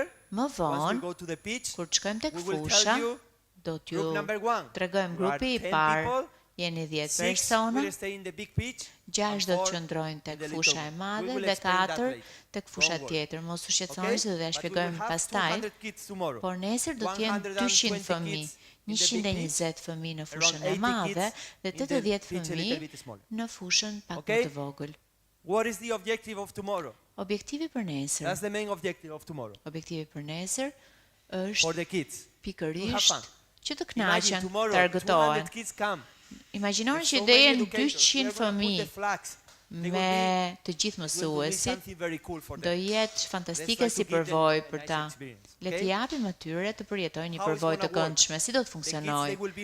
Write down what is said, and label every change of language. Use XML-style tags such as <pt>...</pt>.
<sq>Më vonë, kur të shkojmë tek fusha, do t'ju tregojmë grupi I parë, jeni 10 persona, 6 do të qëndrojnë tek fusha e madhe dhe 4 tek fusha tjetër. Mos u shqetësoni se do t'ja shpjegojmë pastaj, por nesër do t'jenë 200 fëmijë, 120 fëmijë në fushën e madhe dhe 80 fëmijë në fushën pak më të vogël.</sq> <en>What is the objective of tomorrow?</en> <sq>Objektivi për nesër.</sq> <en>That's the main objective of tomorrow.</en> <sq>Objektivi për nesër</sq> <en>for the kids.</en> <sq>Pikërisht që të kënaqen, të argëtohen. Imagjinoni që do jenë 200 fëmijë me të gjithë mësuesit, do jetë fantastike si përvojë për ta. Le t'i japim atyre të përjetojnë një përvojë të këndshme. Si do të funksionojë?</sq>